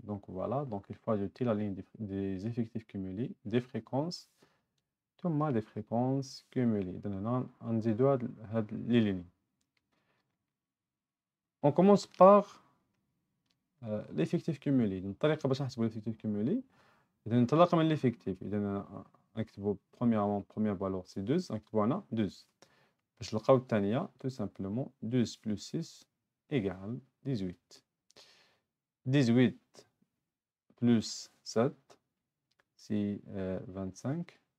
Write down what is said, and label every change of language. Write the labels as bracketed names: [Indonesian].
[French] Donc voilà, donc il faut ajouter la ligne des effectifs cumulés, des fréquences, ثم des fréquences cumulées. [Arabic] نزيدو هاد [French] les lignes. On commence par l'effectif cumulé. [Arabic] الطريقة باش نحسبوا [French] l'effectif cumulé. [Arabic] إذا ننطلق من l'effectif. إذا نكتبوا [French] première valeur c'est 12. [Arabic] نكتبوا هنا 12. باش نلقاو الثانية [French] tout simplement 12 plus 6 égale 18. 18 plus 7 c'est 25.